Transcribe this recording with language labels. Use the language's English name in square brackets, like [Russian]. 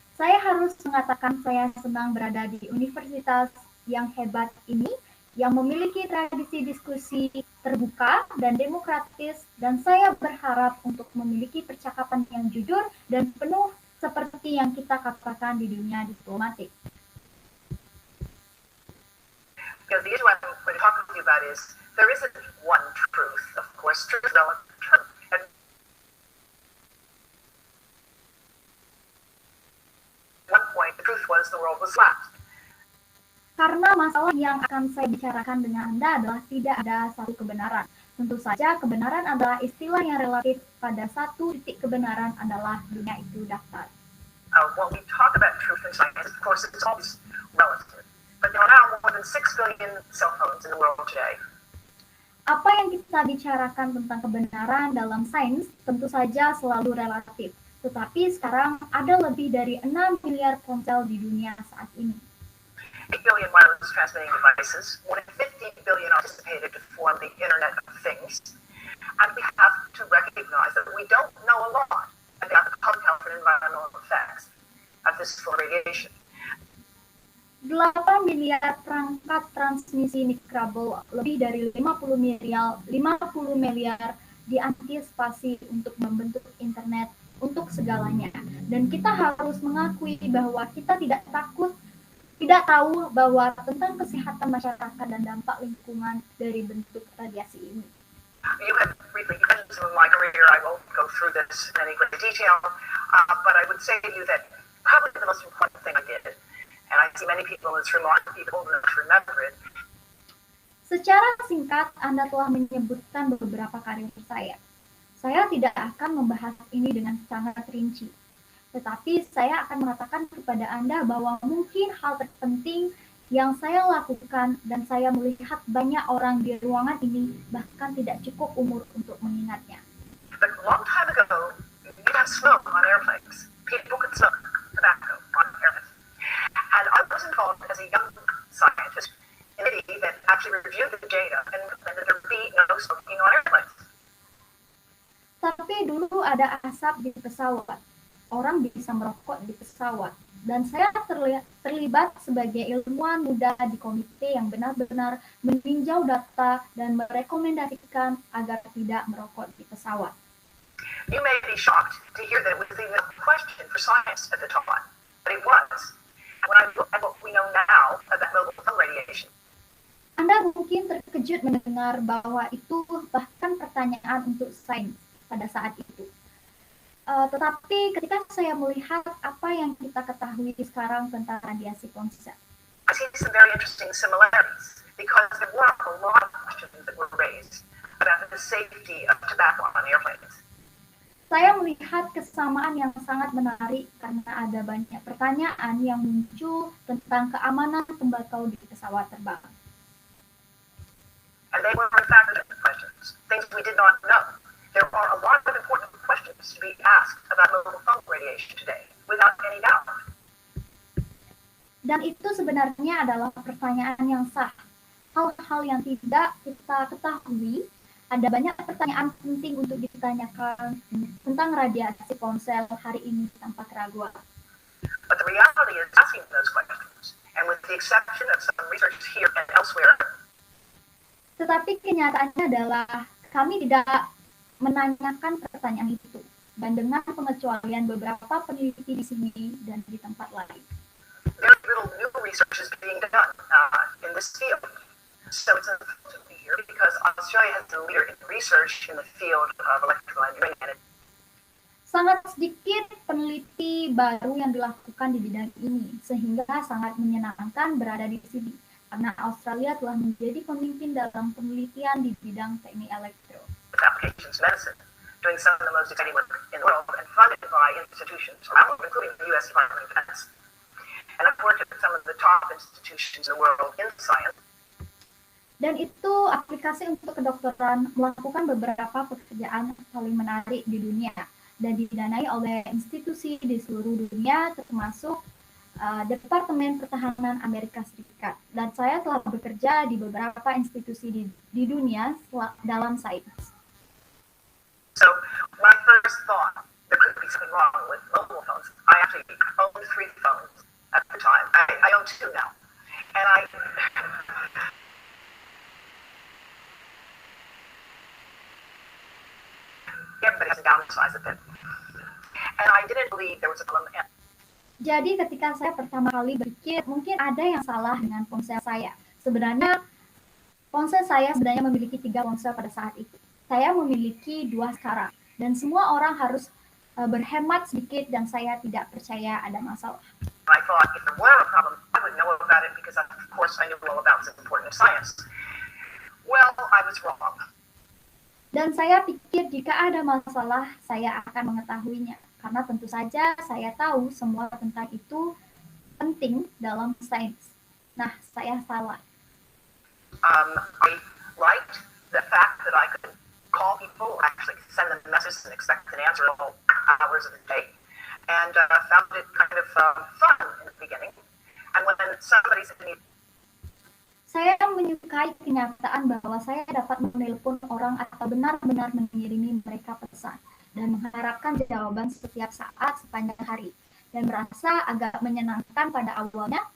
[Indonesian] Saya harus mengatakan saya senang berada di universitas yang hebat ini, yang memiliki tradisi diskusi terbuka dan demokratis, dan saya berharap untuk memiliki percakapan yang jujur dan penuh seperti yang kita katakan di dunia diplomatik. [English] Because the issue I'm going to talk to you about is there isn't one truth. Of course, truth is relative. And at one point, the truth was the world was flat. [Indonesian] Karena masalah yang akan saya bicarakan dengan Anda adalah tidak ada satu kebenaran. Tentu saja kebenaran adalah istilah yang relatif. Pada satu titik kebenaran adalah dunia itu datar. [English] When we talk about truth in science, of course, it's always relative. But there are now more than 6 billion cell phones in the world today. [Indonesian] Apa yang kita bicarakan tentang kebenaran dalam sains tentu saja selalu relatif. Tetapi sekarang ada lebih dari 6 miliar ponsel di dunia saat ini. [English] 8 billion wireless transmitting devices, more than 50 billion are anticipated to form the Internet of Things. And we have to recognize that we don't know a lot about the public health and environmental effects of this radiation. [Indonesian] 8 miliar perangkat transmisi mikrobel, lebih dari 50 miliar diantisipasi untuk membentuk internet untuk segalanya. Dan kita harus mengakui bahwa kita tidak tahu bahwa tentang kesehatan masyarakat dan dampak lingkungan dari bentuk radiasi ini. [English] You have briefly mentioned some of my career. I won't go through this in any great detail, but I would say to you that probably the most important thing I did, and I see many people in this room aren't people old enough to remember it. [Indonesian] Secara singkat, Anda telah menyebutkan beberapa karir saya. Saya tidak akan membahas ini dengan sangat rinci. Tetapi saya akan mengatakan kepada Anda bahwa mungkin hal terpenting yang saya lakukan dan saya melihat banyak orang di ruangan ini bahkan tidak cukup umur untuk mengingatnya. [English] But a long time ago, you had smoke on airplanes. People could smoke tobacco on airplanes. And I was involved as a young scientist in a committee that actually reviewed the data and recommended there be no smoking on airplanes. [Indonesian] Tapi dulu ada asap di pesawat. Orang bisa merokok di pesawat. Dan saya terlibat sebagai ilmuwan muda di komite yang benar-benar meninjau data dan merekomendasikan agar tidak merokok di pesawat. [English] You may be shocked to hear that it was even a question for science at the time, but it was. When I look at what we know now about mobile phone radiation, [Indonesian] Anda mungkin terkejut mendengar bahwa itu bahkan pertanyaan untuk sains pada saat itu. Tetapi ketika saya melihat apa yang kita ketahui sekarang tentang radiasi ponsel, [English] I see some very interesting similarities because there were a lot of questions that were raised about the safety of tobacco on airplanes. [Indonesian] saya melihat kesamaan yang sangat menarik karena ada banyak pertanyaan yang muncul tentang keamanan tembakau di pesawat terbang. [English] And they were in fact questions, things we did not know. There are a lot of important questions to be asked about mobile phone radiation today, without any doubt. [Indonesian] Dan itu sebenarnya adalah pertanyaan yang sah. Hal-hal yang tidak kita ketahui, ada banyak pertanyaan penting untuk ditanyakan tentang radiasi ponsel hari ini tanpa keraguan. [English] But the reality is asking those questions, and with the exception of some research here and elsewhere, [Indonesian] Tetapi kenyataannya adalah kami tidak menanyakan pertanyaan itu, dan dengan pengecualian beberapa peneliti di sini dan di tempat lain. [English] very little new research is being done in this field. So it's important to be here because us Australia has been a leader in research in the field of electrical engineering. [Indonesian] Sangat sedikit peneliti baru yang dilakukan di bidang ini, sehingga sangat menyenangkan berada di sini, karena Australia telah menjadi pemimpin dalam penelitian di bidang teknik elektro. [English] Applications medicine, doing some of the most exciting work in the world and funded by institutions around the world, including the U.S. Department of Defense. And I've worked at some of the top institutions in the world in science. [Indonesian] Dan itu aplikasi untuk kedokteran melakukan beberapa pekerjaan paling menarik di dunia dan didanai oleh institusi di seluruh dunia, termasuk Departemen Pertahanan Amerika Serikat. Dan saya telah bekerja di beberapa institusi di dunia dalam sains. [English] So my first thought, there could be something wrong with mobile phones. I actually owned 3 phones at the time. I own 2 now. And everybody has to downsize a bit. And I didn't believe there was a problem. [Indonesian] Jadi ketika saya pertama kali berpikir, mungkin ada yang salah dengan ponsel saya. Sebenarnya, ponsel saya sebenarnya memiliki 3 ponsel pada saat itu. Saya memiliki 2 sekarang. Dan semua orang harus berhemat sedikit dan saya tidak percaya ada masalah. [English] I thought if there were a problem, I would know about it because of course I knew all about this important science. Well, I was wrong. [Indonesian] Dan saya pikir jika ada masalah, saya akan mengetahuinya. Karena tentu saja saya tahu semua tentang itu penting dalam sains. Nah, saya salah. [English] I liked the fact that I could call people, actually send them messages and expect an answer all hours of the day. And found it kind of fun in the beginning. And when somebody said to me, [Indonesian] saya menyukai kenyataan bahwa saya dapat menelpon orang atau benar-benar mengirimi mereka pesan dan mengharapkan jawaban setiap saat sepanjang hari dan merasa agak menyenangkan pada awalnya.